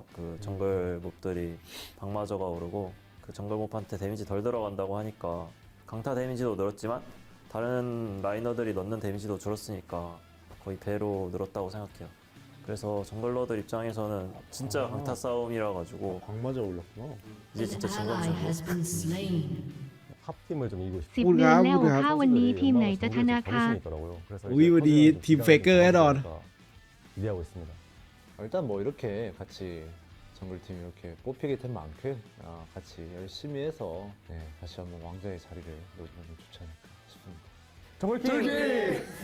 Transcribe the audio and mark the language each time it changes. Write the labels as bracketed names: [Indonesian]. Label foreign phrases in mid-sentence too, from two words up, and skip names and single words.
[Korean] 그 정글 몹들이 방마저가 오르고 그 정글 몹한테 데미지 덜 들어간다고 하니까 강타 데미지도 늘었지만 다른 라이너들이 넣는 데미지도 줄었으니까 거의 배로 늘었다고 생각해요. 그래서 정글러들 입장에서는 진짜 강타 싸움이라 가지고 광마저 올랐구나. 이제 [English] An [Korean] 진짜 [English] ally [Korean] 진검승부. [English] has been slain. [Korean] 탑팀을 좀 이기고 싶어요. [Thai] 10 เดือนแล้ว พูดครับ ถ้าวันนี้ทีมไหนจะชนะคะ [Korean] 우리 우리 팀 페이커 해던. 기대하고 있습니다. 일단 뭐 이렇게 같이 정글팀 이렇게 뽑히게 된 만큼 같이 열심히 해서 다시 한번 왕자의 자리를 노리면 좋지 않을까 싶습니다. 정글팀!